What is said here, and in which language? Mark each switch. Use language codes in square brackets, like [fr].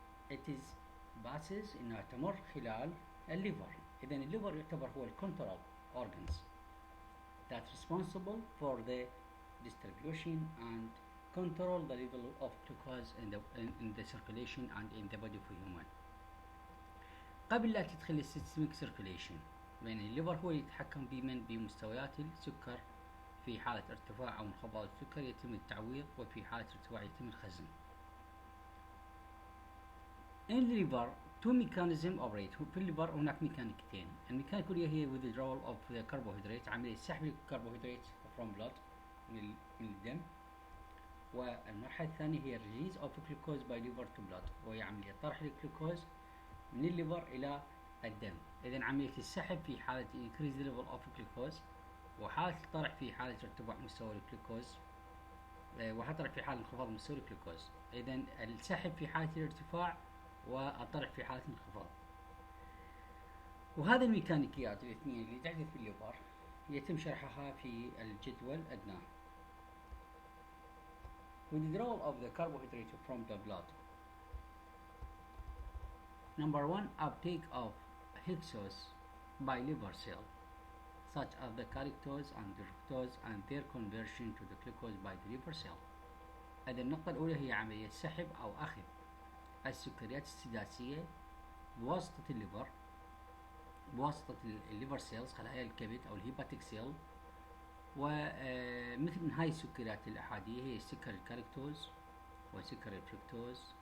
[en] It is passes [ar] انها تمر خلال الليفر. اذا الليفر يعتبر هو الكنترول [en] organs that responsible for the distribution and control the level of glucose in the circulation and in the body of human. [ar] قبل لا تدخل السيستميك سيركيليشن، بين الليفر هو يتحكم بمستويات السكر. في حالة ارتفاع أو انخفاض السكر يتم التعويض، وفي حالة ارتفاع يتم الخزن. [en] In the liver two mechanisms operate. [ar] في الليفر هناك ميكانيكتين. الميكانيك الأولى هي [en] withdrawal of the carbohydrate، [ar] عملية سحب الكربوهيدرات [en] from blood [ar] من الدم. والمرحلة الثانية هي [en] release of glucose by liver to blood، [ar] وهي عملية طرح الجلوكوز من الليفر إلى الدم. إذن عملية السحب في حالة [en] increase the level of glucose، [ar] وحالة الطرح في حالة ارتفاع مستوى الجلوكوز، وحالة الطرح في حالة انخفاض مستوى الجلوكوز. إذن السحب في حالة الارتفاع والطرح في حالة الانخفاض. وهذه الميكانيكيات الاثنين اللي تحدث في الليفر يتم شرحها في الجدول أدناه. [en] Withdrawal of the carbohydrate from the blood. Number one, uptake of hexose by liver cell, such as the galactose and the fructose and their conversion to the glucose by the liver cell. [ar] هذه النقطة الأولى هي عملية سحب أو أخذ السكريات السداسية بواسطة الليفر، بواسطة الليفر سيلز، خلايا الكبد أو الهيباتيك سيل. ومثل من هاي السكريات الأحادية هي السكر الكالكتوز وسكر الفركتوز.